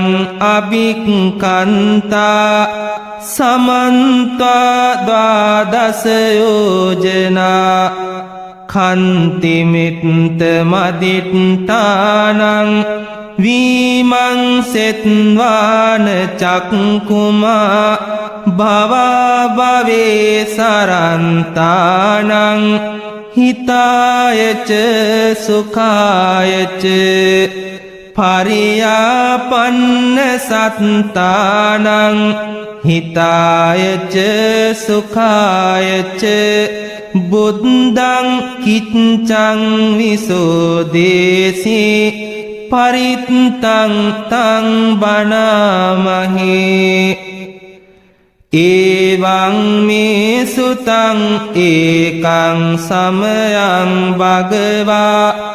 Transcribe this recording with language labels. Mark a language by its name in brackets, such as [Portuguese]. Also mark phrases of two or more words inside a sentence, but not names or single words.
[Pali] අභික්ඛන්තා සමන්තා ද්වාදස යෝජනා කන්තිමිත්ත මදිට්ඨානං විමංසෙත්වාන චක්කුමා භවා භවේ සරන්තානං හිතායච සුඛායච පරියාපන්න සත්තානං හිතායච සුඛායච බුද්ධං කිච්ඡං විසෝදේසි පරිත්තං තං බණාමහේ එවං මේ සුතං ඒකං සමයං භගවා